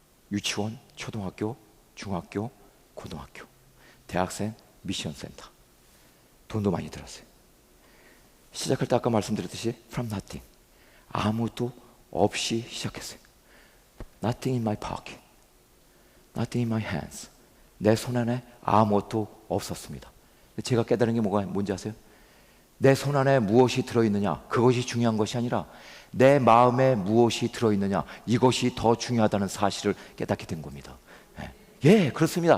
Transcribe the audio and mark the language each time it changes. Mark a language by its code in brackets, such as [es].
[ko] 유치원, 초등학교, 중학교, 고등학교, 대학생, 미션센터. 돈도 많이 들었어요. 시작할 때 아까 말씀드렸듯이 [en] from nothing, [ko] 아무도 없이 시작했어요. [en] Nothing in my pocket, nothing in my hands. [ko] 내 손 안에 아무것도 없었습니다. 제가 깨달은 게 뭔지 아세요? 내 손 안에 무엇이 들어있느냐, 그것이 중요한 것이 아니라 내 마음에 무엇이 들어있느냐, 이것이 더 중요하다는 사실을 깨닫게 된 겁니다. 예, 그렇습니다.